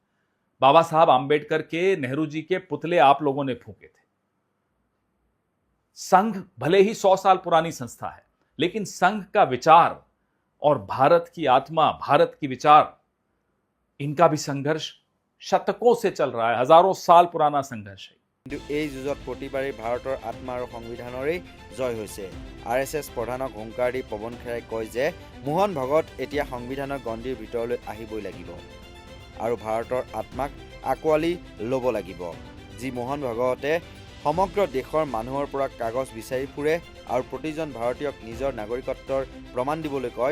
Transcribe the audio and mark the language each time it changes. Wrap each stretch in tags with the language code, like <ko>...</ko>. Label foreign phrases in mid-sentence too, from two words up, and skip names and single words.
<hi>बाबा साहब आंबेडकर के, नेहरू जी के पुतले आप लोगों ने फूंके थे। संघ भले ही 100 साल पुरानी संस्था है, लेकिन संघ का विचार और भारत की आत्मा, भारत की विचार, इनका भी संघर्ष शतकों से चल रहा है, हजारों साल पुराना संघर्ष है।</hi> <as>কিন্তু এই যুঁজত প্ৰতিবাৰেই ভাৰতৰ আত্মা আৰু সংবিধানৰেই জয় হৈছে। RSS প্ৰধানক হুংকাৰ দি পৱন খেৰাই কয় যে মোহন ভগত এতিয়া সংবিধানৰ গণ্ডিৰ ভিতৰলৈ আহিবই লাগিব আৰু ভাৰতৰ আত্মাক আঁকোৱালি ল'ব লাগিব, যি মোহন ভগৱতে সমগ্ৰ দেশৰ মানুহৰ পৰা কাগজ বিচাৰি ফুৰে আৰু প্ৰতিজন ভাৰতীয়ক নিজৰ নাগৰিকত্বৰ প্ৰমাণ দিবলৈ কয়।</as>